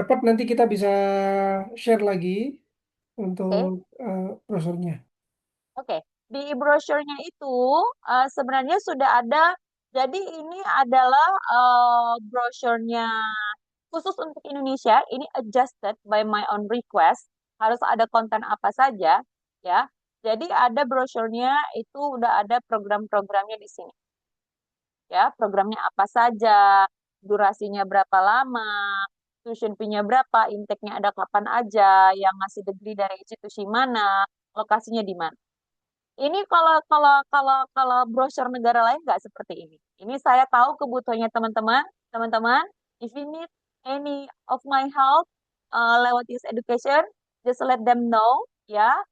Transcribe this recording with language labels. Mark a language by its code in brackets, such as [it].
[id] dapat nanti kita bisa share lagi untuk oke. brosurnya. Oke, di brosurnya itu sebenarnya sudah ada. Jadi ini adalah brosurnya khusus untuk Indonesia. [en] Ini adjusted by my own request. [id] Harus ada konten apa saja, ya. Jadi ada brosurnya itu udah ada program-programnya di sini, ya. Programnya apa saja, durasinya berapa lama, tuition fee-nya berapa, intake-nya ada kapan aja, yang ngasih degree dari institusi mana, lokasinya di mana. Ini kalau brosur negara lain nggak seperti ini. Ini saya tahu kebutuhannya teman-teman. [en] Teman-teman, if you need any of my help lewat Youth Education, just let them know ya.